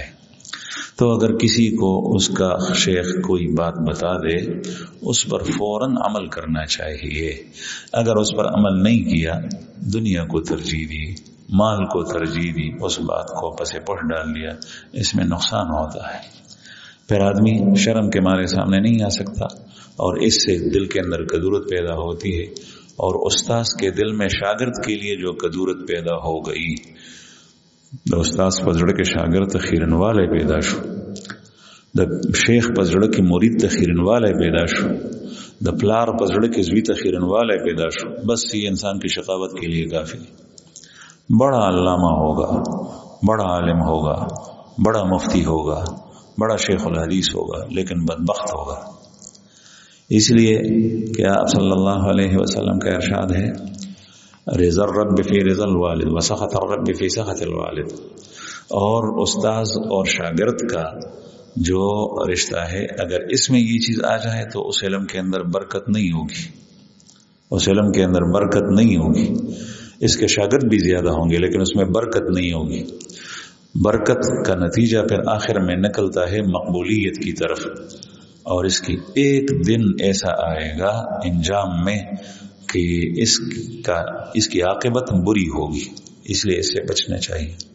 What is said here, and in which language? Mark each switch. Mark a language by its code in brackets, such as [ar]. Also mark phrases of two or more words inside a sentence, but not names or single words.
[ur] تو اگر کسی کو اس کا شیخ کوئی بات بتا دے اس پر فوراً عمل کرنا چاہیے، اگر اس پر عمل نہیں کیا، دنیا کو ترجیح دی، مال کو ترجیح دی، اس بات کو پس پش ڈال دیا، اس میں نقصان ہوتا ہے، پھر آدمی شرم کے مارے سامنے نہیں آ سکتا، اور اس سے دل کے اندر کدورت پیدا ہوتی ہے، اور استاذ کے دل میں شاگرد کے لیے جو کدورت پیدا ہو گئی، [ps] د استاد پزړه کې شاګرد ته خیرنواله پیدا شو، د شیخ پزړه کې مرید ته خیرنواله پیدا شو، د پلار پزړه کې زوی ته خیرنواله پیدا شو، [ur] بس یہ انسان کی شقاوت کے لیے کافی ہے۔ بڑا علامہ ہوگا، بڑا عالم ہوگا، بڑا مفتی ہوگا، بڑا شیخ الحدیث ہوگا، لیکن بدبخت ہوگا، اس لیے کہ آپ [ar] صلی اللہ علیہ وسلم [ur] کا ارشاد ہے [ar] رضا الرب فی رضا الوالد وسخط الرب فی سخط الوالد، [ur] اور استاذ اور شاگرد کا جو رشتہ ہے اگر اس میں یہ چیز آ جائے تو اس علم کے اندر برکت نہیں ہوگی، اس علم کے اندر برکت نہیں ہوگی، اس کے شاگرد بھی زیادہ ہوں گے لیکن اس میں برکت نہیں ہوگی۔ برکت کا نتیجہ پھر آخر میں نکلتا ہے مقبولیت کی طرف، اور اس کی ایک دن ایسا آئے گا انجام میں کہ اس کی عاقبت بری ہوگی، اس لیے اس سے بچنا چاہیے۔